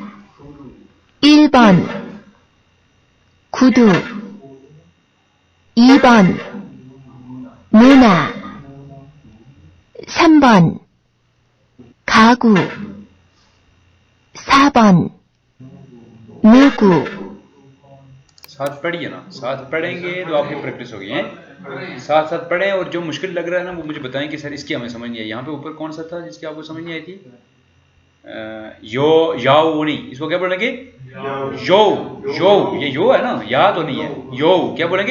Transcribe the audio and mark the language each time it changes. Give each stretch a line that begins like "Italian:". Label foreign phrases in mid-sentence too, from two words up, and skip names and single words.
Korean: 1번 구두 2번 문화 3번 가구 4번 누구।
Hindi: साथ पढ़िए ना, साथ पढ़ेंगे तो आपकी प्रैक्टिस होगी है। साथ साथ पढ़ें, और जो मुश्किल लग रहा है ना वो मुझे बताएं कि सर इसकी हमें समझ नहीं आई। यहाँ पे ऊपर कौन सा था जिसकी आपको समझ नहीं आई थी, यो याओ नहीं, इसको क्या बोलेंगे? यो यो, ये यो है ना, या तो नहीं है, यो क्या बोलेंगे?